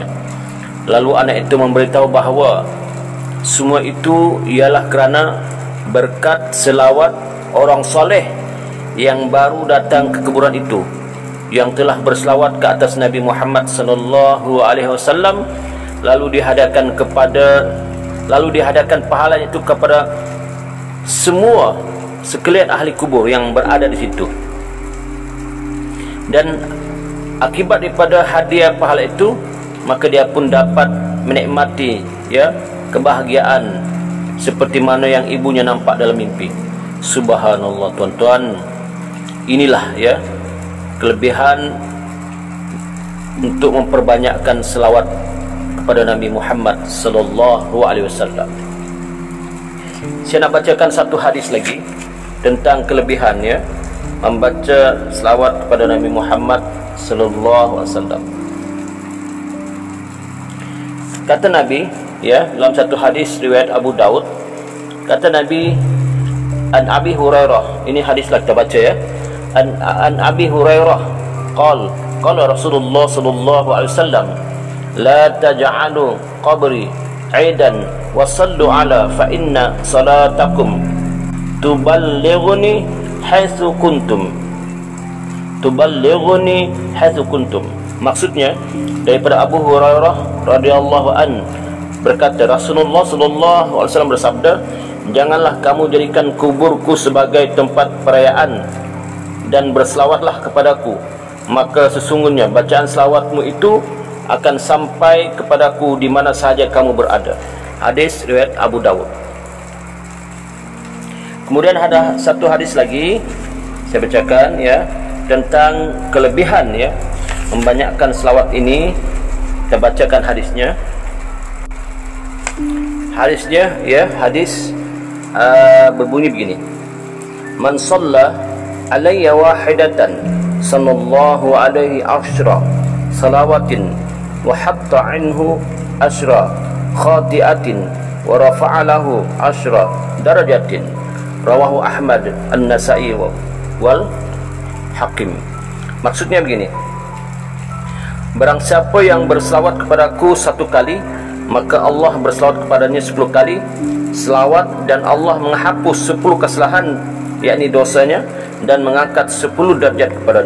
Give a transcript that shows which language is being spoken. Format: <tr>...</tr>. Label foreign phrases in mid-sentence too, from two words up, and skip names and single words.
<ms>Lalu anak itu memberitahu bahawa semua itu ialah kerana berkat selawat orang soleh yang baru datang ke kuburan itu, yang telah berselawat ke atas Nabi Muhammad</ms> <ar>صلى الله عليه وسلم,</ar> <ms>lalu dihadapkan pahalanya itu kepada semua sekalian ahli kubur yang berada di situ. Dan akibat daripada hadiah pahala itu, maka dia pun dapat menikmati, ya, kebahagiaan seperti mana yang ibunya nampak dalam mimpi. Subhanallah, tuan-tuan. Inilah, ya, kelebihan untuk memperbanyakkan selawat kepada Nabi Muhammad</ms> <ar>صلى الله عليه وسلم.</ar> <ms>Saya nak bacakan satu hadis lagi tentang kelebihannya membaca selawat kepada Nabi Muhammad</ms> <ar>صلى الله عليه وسلم.</ar> <ms>Kata Nabi, ya, dalam satu hadis riwayat Abu Daud, kata Nabi,</ms> <ar>عن أبي هريرة,</ar> <ms>ini hadislah kita baca, ya.</ms> <ar>عن أبي هريرة قال رسول الله صلى الله عليه وسلم لا تجعلوا قبري عيدا وصلوا علي فإن صلاتكم تبلغني حيث كنتم.</ar> <ms>Maksudnya daripada Abu Hurairah</ms> <ar>رضي الله عن</ar> <ms>berkata, Rasulullah</ms> <ar>صلى الله عليه وسلم</ar> <ms>bersabda, janganlah kamu jadikan kuburku sebagai tempat perayaan dan berselawatlah kepadaku, maka sesungguhnya bacaan selawatmu itu akan sampai kepadaku di mana sahaja kamu berada. Hadis riwayat Abu Dawud. Kemudian ada satu hadis lagi saya bacakan ya, tentang kelebihan ya membanyakkan selawat ini. Kita bacakan hadisnya. Hadisnya ya, hadis berbunyi begini.</ms> <ar>من صلى علي واحدة صلى الله عليه عشر صلوات وحط عنه عشر خطيئات ورفع له عشر درجات. رواه أحمد والنسائي والحاكم.</ar> <ms>Maksudnya begini, barang siapa yang berselawat kepadaku 1 kali, maka Allah berselawat kepadanya 10 kali selawat, dan Allah menghapus 10 kesalahan yakni dosanya dan mengangkat 10 darjat kepadanya.</ms>